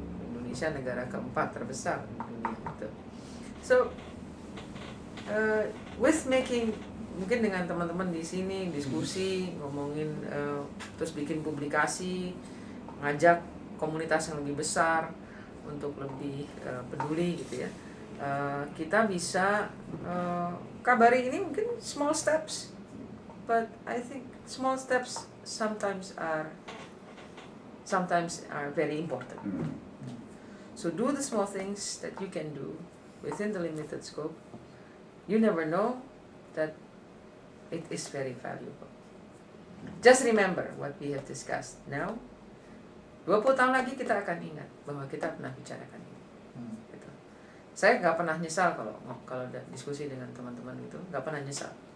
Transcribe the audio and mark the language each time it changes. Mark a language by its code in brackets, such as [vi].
[id] Indonesia negara keempat terbesar di dunia itu. [en] So with making, [id] mungkin dengan teman-teman di sini diskusi, ngomongin, terus bikin publikasi, ngajak komunitas yang lebih besar untuk lebih peduli gitu ya. Kita bisa kabari ini mungkin [en] small steps, but I think small steps sometimes are very important. So do the small things that you can do within the limited scope. You never know that it is very valuable. Just remember what we have discussed now. [id] 20 tahun lagi kita akan ingat bahwa kita pernah bicarakan ini. Gitu. Saya nggak pernah nyesal kalau ada diskusi dengan teman-teman itu, nggak pernah nyesal.